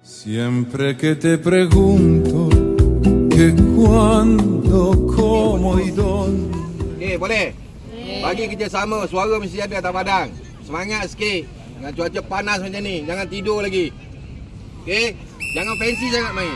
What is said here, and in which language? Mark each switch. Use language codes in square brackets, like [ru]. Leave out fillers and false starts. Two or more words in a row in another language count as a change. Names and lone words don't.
[es] Siempre que te pregunto que cuándo, cómo y dónde. [ms] Okey, boleh? Bagi kerjasama, suara mesti ada atas padang. Semangat sikit. Dengan cuaca panas macam ni, jangan tidur lagi. Okey? Jangan fancy sangat main.